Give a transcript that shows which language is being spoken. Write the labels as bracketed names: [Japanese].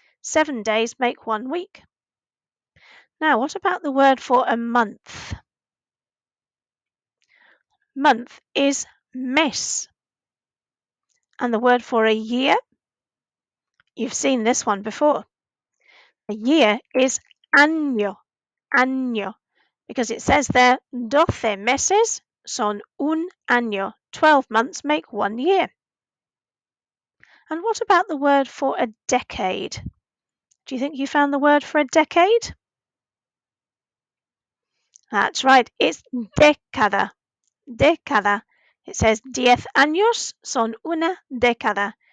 [English] 7 days make 1 week. Now, what about the word for a month? Month is mes. And the word for a year? You've seen this one before. A year is año, año, because it says there [Spanish] 12 meses son un año. [English] 12 months make 1 year. And what about the word for a decade? Do you think you found the word for a decade? That's right, it's década. Década. It says [Spanish] 10 años son una década.